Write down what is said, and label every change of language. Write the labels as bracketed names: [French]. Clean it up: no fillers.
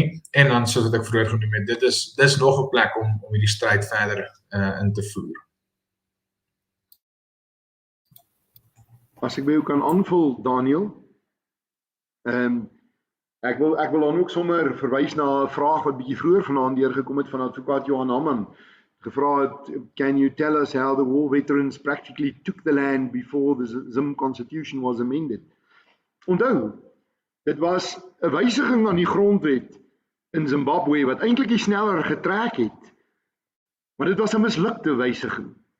[Afrikaans] En dan soos wat ek vroeër genoem het, dis nog 'n plek om hierdie stryd verder in te voer. As ek by jou kan aanvul, Daniel, ek wil dan ook sommer verwys na 'n vraag wat bietjie vroeër vanaand deurgekom het van advokaat Johan Hamman. Gevra het, [English] can you tell us how the war veterans practically took the land before the Zim constitution was amended? [Afrikaans] Onthou, dit was 'n wysiging aan die grondwet in Zimbabwe wat eintlik nie sneller getrek het, maar dit was 'n mislukte wysiging.